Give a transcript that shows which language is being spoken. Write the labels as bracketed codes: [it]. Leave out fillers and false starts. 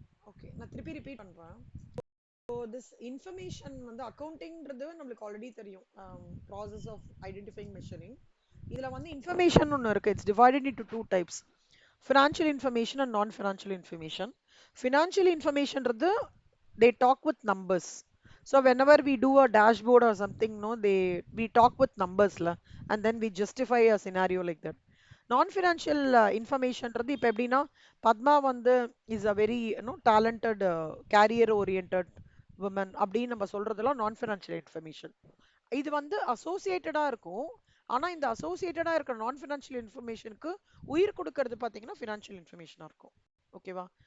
[ta] Okay, நான் திருப்பி repeat பண்றேன். ஸோ திஸ் இன்ஃபர்மேஷன் வந்து அக்கௌண்டிங்கிறது நம்மளுக்கு ஆல்ரெடி தெரியும். [en] Process of identifying measuring. [ta] இதில் வந்து இன்ஃபர்மேஷன் ஒன்று இருக்குது. [en] It's divided into two types: financial information and non financial information. [ta] Financial இன்ஃபர்மேஷன்றது [en] they talk with numbers. So whenever we do a dashboard or something, no, we talk with numbers la, and then we justify a scenario like that. [ta] Non-financial information ரது இப்போ எப்படின்னா பத்மா வந்து [en] is a very talented career oriented woman [ta] அப்படின்னு நம்ம சொல்றதெல்லாம் நான் financial information. இது வந்து அசோசியேட்டடா இருக்கும். ஆனா இந்த அசோசியேட்டடா இருக்கிற நான் ஃபினான்ஷியல் இன்ஃபர்மேஷனுக்கு உயிர் கொடுக்கறது பாத்தீங்கன்னா ஃபினான்ஷியல் இன்ஃபர்மேஷனா இருக்கும். ஓகேவா?